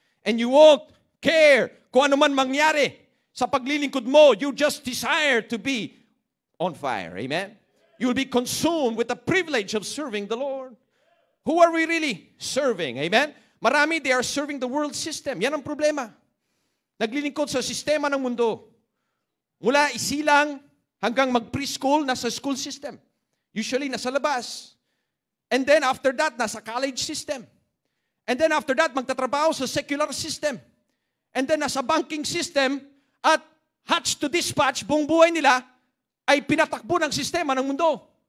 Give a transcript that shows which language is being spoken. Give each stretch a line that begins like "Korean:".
English: And you won't care
Filipino: kung ano man mangyari sa paglilingkod mo.
English: You just desire to be on fire. Amen? You will be consumed with the privilege of serving the Lord. Who are we really serving? Amen?
Filipino: Marami,
English: they are serving the world system.
Filipino: Yan ang problema. Naglilingkod sa sistema ng mundo. Mula isilang hanggang mag-preschool, nasa school system. Usually, nasa labas.
English: And then after that,
Filipino: nasa college system.
English: And then after that,
Filipino: magtatrabaho sa secular system. And then nasa banking system at hatch to dispatch, buong buhay nila ay pinatakbo ng sistema ng mundo.